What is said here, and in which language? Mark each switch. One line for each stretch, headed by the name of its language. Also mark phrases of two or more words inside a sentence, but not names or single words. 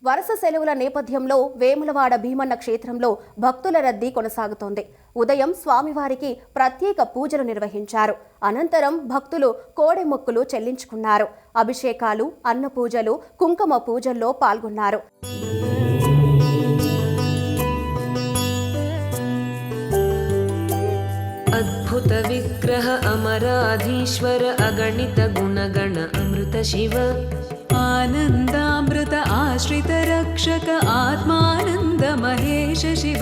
Telugu: వరుస సెలవుల నేపథ్యంలో వేములవాడ భీమన్న క్షేత్రంలో భక్తుల రద్దీ కొనసాగుతోంది. ఉదయం స్వామివారికి ప్రత్యేక పూజలు నిర్వహించారు. అనంతరం భక్తులు కోడెమొక్కులు చెల్లించుకున్నారు. అభిషేకాలు, అన్న పూజలు, కుంకుమ పూజల్లో పాల్గొన్నారు.
Sanskrit: अद्भुत विग्रह अमराधीश्वर अगणित गुणगण अमृत शिव आनन्दामृत आश्रित रक्षक आत्मानन्द महेश शिव